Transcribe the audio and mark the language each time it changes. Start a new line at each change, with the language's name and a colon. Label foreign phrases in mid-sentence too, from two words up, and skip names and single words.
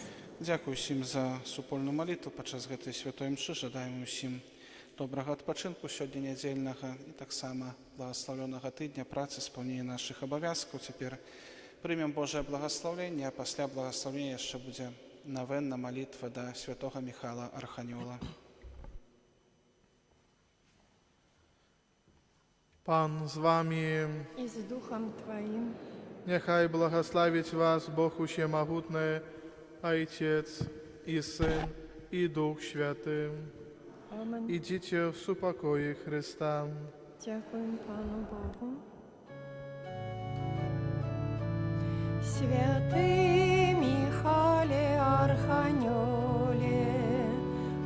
Belarusian: Дзякуй усім за супольную малітву падчас гэтай святой імшы. Жадаем усім добрага адпачынку сёння нядзельнага і таксама благаслаўлёнага тыдня працы, спаўнення нашых абавязкаў. Цяпер прымем Божае благаслаўленне, а пасля благаслаўлення яшчэ будзе навенна малітва да святога Міхала Арханёла.
Polish: Pan z wami, I z duchem Twoim. niechaj błogosławić was Bóg Wszechmogutny, Ojciec i Syn i Duch Święty. Amen. Idźcie w pokoju Chrysta.
Ukrainian: Дякуємо Пану Богу. Святий Михайле Арханьоле,